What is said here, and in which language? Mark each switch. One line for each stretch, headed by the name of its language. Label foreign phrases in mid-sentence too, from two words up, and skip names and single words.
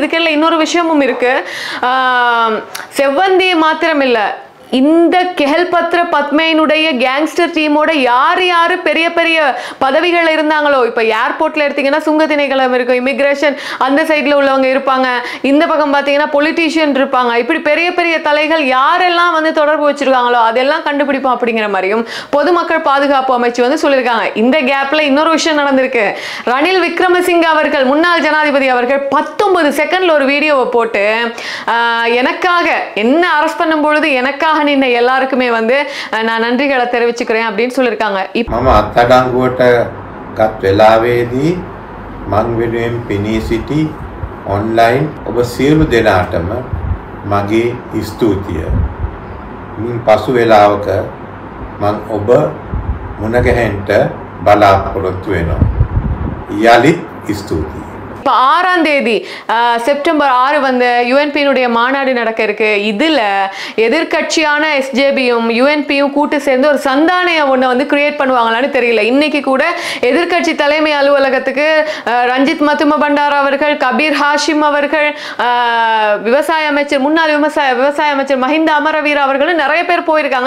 Tamil: இதுக்கெல்லாம் இன்னொரு விஷயமும் இருக்கு. செவ்வந்தி மாத்திரம் இல்ல, இந்த கெஹல் பத்ர பத்மையினுடைய
English: gangster team
Tamil: யார் யாரு பெரிய பெரிய பதவிகள் இருந்தாங்களோ, இப்போ ஏர்போர்ட்ல எடுத்தீங்கன்னா சுங்க திணைக்களம் இருக்கும், இமிகிரேஷன் அந்த சைட்ல உள்ளவங்க இருப்பாங்க, இந்த பக்கம் பார்த்தீங்கன்னா பொலிட்டீஷியன் இருப்பாங்க, இப்படி பெரிய பெரிய தலைகள் யாரெல்லாம் வந்து தொடர்பு வச்சிருக்காங்களோ அதெல்லாம் கண்டுபிடிப்போம் அப்படிங்கிற மாதிரியும் பொதுமக்கள் பாதுகாப்பு அமைச்சு வந்து சொல்லியிருக்காங்க. இந்த கேப்ல இன்னொரு விஷயம் நடந்திருக்கு. ரணில் விக்ரமசிங்க அவர்கள், முன்னாள் ஜனாதிபதி அவர்கள் 19 செகண்ட்ல ஒரு வீடியோவை போட்டு எனக்காக என்ன அரெஸ்ட் பண்ணும் பொழுது எனக்காக நின்ன எல்லாருக்குமே வந்து நான் நன்றிகளை தெரிவிச்சுக்கிறேன் அப்படின்னு சொல்லியிருக்காங்க.
Sinhala: මම අත්අඩංගුවට ගත් වෙලාවේදී මං වෙනුවෙන් පෙනී සිටි ඔන්ලයින් ඔබ සියලු දෙනාටම මගේ ස්තුතිය. මින් පසු වෙලාවක මං ඔබ මුණ ගැහෙන්න බලාපොරොත්තු වෙනවා. යලිත් ස්තුතියි.
Tamil: இப்போ 6ஆம் தேதி செப்டம்பர் 6 வந்து யுஎன்பியினுடைய மாநாடு நடக்க இருக்கு. இதுல எதிர்கட்சியான எஸ்ஜேபியும் யுஎன்பியும் கூட்டு சேர்ந்து ஒரு சந்தானையை ஒன்று வந்து கிரியேட் பண்ணுவாங்களான்னு தெரியல. இன்னைக்கு கூட எதிர்கட்சி தலைமை அலுவலகத்துக்கு ரஞ்சித் மத்தும பண்டாரா அவர்கள், கபீர் ஹாஷிம் அவர்கள், விவசாய அமைச்சர் முன்னாள் விவசாய அமைச்சர் மஹிந்த அமரவீர அவர்களும் நிறைய பேர் போயிருக்காங்க.